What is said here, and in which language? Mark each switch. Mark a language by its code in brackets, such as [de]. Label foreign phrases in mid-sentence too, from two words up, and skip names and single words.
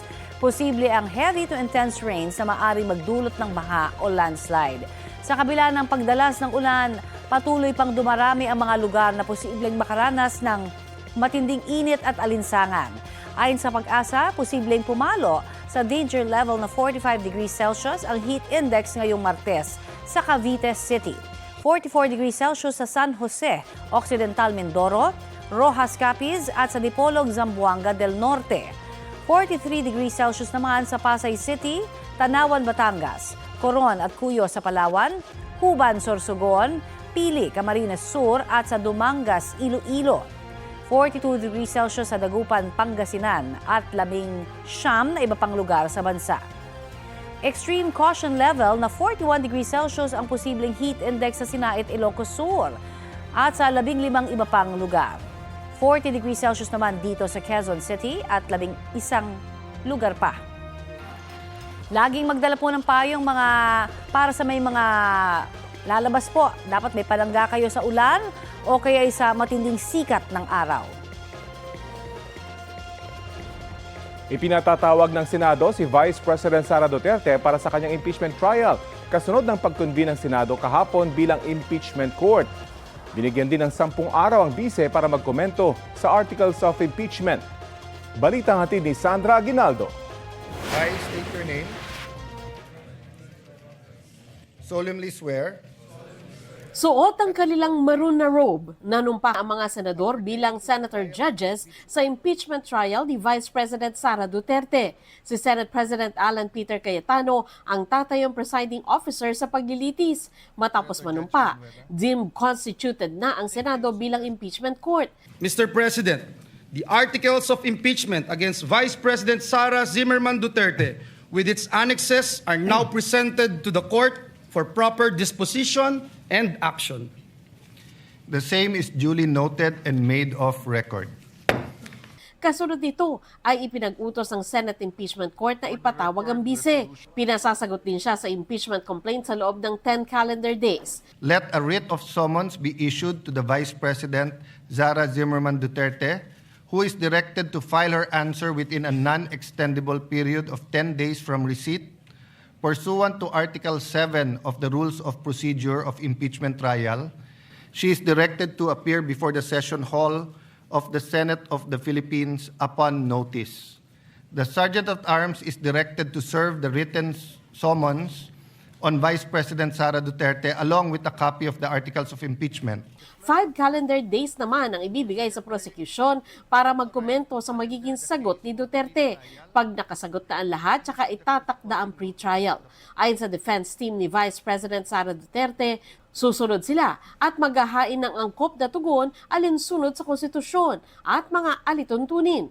[tl] Posible ang [en] heavy to intense rains [tl] na maaaring magdulot ng baha o landslide. Sa kabila ng pagdalas ng ulan, patuloy pang dumarami ang mga lugar na posibleng makaranas ng matinding init at alinsangan. Ayon sa Pag-asa, posibleng pumalo sa danger level na 45 degrees Celsius ang heat index ngayong Martes sa Cavite City. 44 degrees Celsius sa San Jose, Occidental Mindoro, Rojas Capiz at sa Dipolog, Zamboanga del Norte. 43 degrees Celsius naman sa Pasay City, Tanawan, Batangas, Coron at Cuyo sa Palawan, Huban, Sorsogon, Pili, Camarines Sur at sa Dumangas, Iloilo. 42 degrees Celsius sa Dagupan, Pangasinan at 19 na iba pang lugar sa bansa. [en] Extreme caution level [tl] na 41 degrees Celsius ang posibleng heat index sa Sinait, Ilocos Sur at sa 15 iba pang lugar. 40 degrees Celsius naman dito sa Quezon City at 11 lugar pa. Laging magdala po ng payong para sa may mga lalabas po. Dapat may palangga kayo sa ulan o kaya sa matinding sikat ng araw. Ipinatatawag ng Senado si Vice President Sara Duterte para sa kanyang impeachment trial, kasunod ng pag-convene ng Senado kahapon bilang impeachment court. Binigyan din ng 10 araw ang bise para magkomento sa [en] articles of impeachment. [tl] Balitang hatid ni Sandra Aguinaldo. [en] I state your name. Solemnly swear [tl] Suot ang kanilang maroon na robe, nanumpa ang mga senador bilang [en] senator judges [tl] sa impeachment trial ni Vice President Sara Duterte. Si Senate President Alan Peter Cayetano ang tatayong presiding officer sa paglilitis. Matapos manumpa, [en] deemed constituted [tl] na ang Senado bilang impeachment court. [en] Mr. President, the articles of impeachment against Vice President Sara Zimmerman Duterte with its annexes are now presented to the court for proper disposition and action. The same is duly noted and made of record. [tl] Kasunod nito ay ipinag-utos ng Senate Impeachment Court na ipatawag ang bise. Pinasasagot din siya sa impeachment complaint sa loob ng 10 [en] calendar days. Let a writ of summons be issued to the Vice President Sara Zimmerman Duterte, who is directed to file her answer within a non-extendable period of 10 days from receipt, pursuant to Article 7 of the Rules of Procedure of Impeachment Trial. She is directed to appear before the session hall of the Senate of the Philippines upon notice. The Sergeant at Arms is directed to serve the written summons on Vice President Sara Duterte along with a copy of the Articles of Impeachment. [tl] 5 [en] calendar days [tl] naman ang ibibigay sa prosecution para magkomento sa magiging sagot ni Duterte. Pag nakasagot na ang lahat, tsaka itatakda ang pre-trial. Ayon sa defense team ni Vice President Sara Duterte, susunod sila at maghahain ng angkop na tugon alinsunod sa konstitusyon at mga alituntunin.